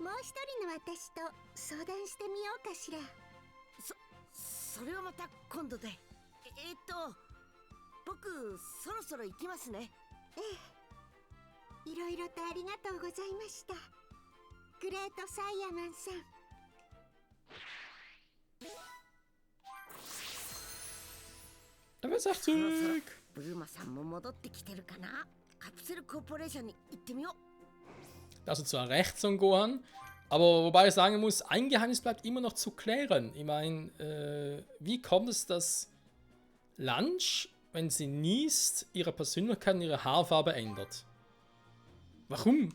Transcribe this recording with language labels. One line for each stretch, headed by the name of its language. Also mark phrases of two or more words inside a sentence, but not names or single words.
Japanese: もう一人の私と相談してみようかしら。それはまた今度で。僕そろそろ行きますね。いろいろとありがとうございました、グレートサイヤマンさん。
German: Da wird's echt
Japanese: そろそろ
German: zurück.
Japanese: ブルマさんも戻ってきてるかな。カプセルコーポレーションに行ってみよう。
German: Also zwar rechts an Gohan, aber wobei ich sagen muss, ein Geheimnis bleibt immer noch zu klären. Ich meine, wie kommt es, dass Lunch, wenn sie niest, ihre Persönlichkeit und ihre Haarfarbe ändert? Warum?